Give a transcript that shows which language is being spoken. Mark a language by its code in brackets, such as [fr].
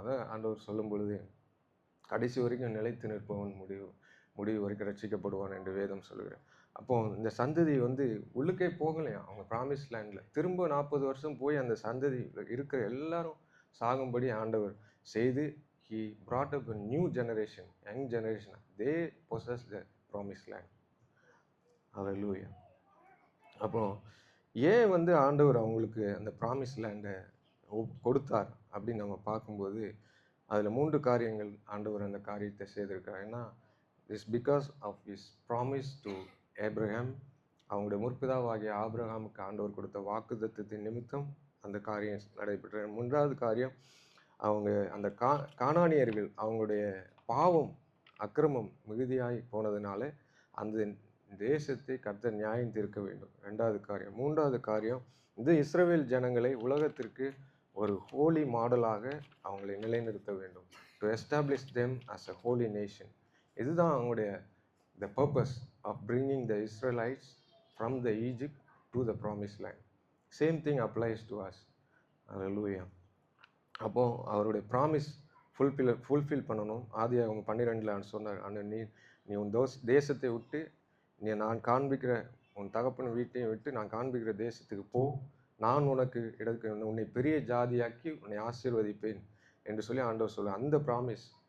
[ta] அதை ஆண்டவர் சொல்லும் பொழுது கடைசி வரைக்கும் நிலைத்து நிற்பவன் முடிவு வரைக்கும் ரட்சிக்கப்படுவான் என்று வேதம் சொல்லுகிறேன். அப்போது இந்த சந்ததி உள்ளுக்கே போகலையா அவங்க ப்ராமிஸ் லேண்டில். திரும்ப 40 வருஷம் போய் அந்த சந்ததி இருக்கிற எல்லாரும் சாகும்படி ஆண்டவர் செய்து [en] he brought up a new generation, young generation. They possess the promised land. Hallelujah. [ta] அப்புறம் ஏன் ஆண்டவர் அவங்களுக்கு அந்த ப்ராமிஸ் லேண்டை கொடுத்தார் அப்படின்னு நம்ம பார்க்கும்போது அதில் 3 காரியங்கள் ஆண்டவர் அந்த காரியத்தை செய்திருக்கார். [en] ஏன்னா is because of his promise to Abraham. [ta] அவங்களுடைய முற்பிதாவாகிய ஆபிரகாமுக்கு ஆண்டவர் கொடுத்த வாக்குத்தத்தத்தின் நிமித்தம் அந்த காரியம் நடைபெற்ற. 3வது காரியம், அவங்க அந்த கானானியர்கள் அவங்களுடைய பாவம் அக்கிரமம் மிகுதியாகி போனதுனால அந்த தேசத்தை கர்த்தர் நியாயம் தீர்க்க வேண்டும். 2வது காரியம். 3வது காரியம், இந்த இஸ்ரவேல் ஜனங்களை உலகத்திற்கு ஒரு ஹோலி மாடலாக அவங்களை நிலைநிறுத்த வேண்டும். [en] To establish them as a holy nation. [ta] இதுதான் அவங்களுடைய [en] the purpose of bringing the Israelites from the Egypt to the promised land. Same thing applies to us. Hallelujah. [ta] அப்போ அவருடைய ப்ராமிஸ் ஃபுல்ஃபில் பண்ணணும். அவங்க 12 சொன்னார், அந்த நீ உன் தேசத்தை விட்டு நான் காண்பிக்கிற உன் தகப்பன் வீட்டையும் விட்டு நான் காண்பிக்கிற தேசத்துக்கு போ, நான் உனக்கு உன்னை பெரிய ஜாதியாக்கி உன்னை ஆசீர்வதிப்பேன் என்று சொல்லி ஆண்டவர் சொல்ல அந்த ப்ராமிஸ்.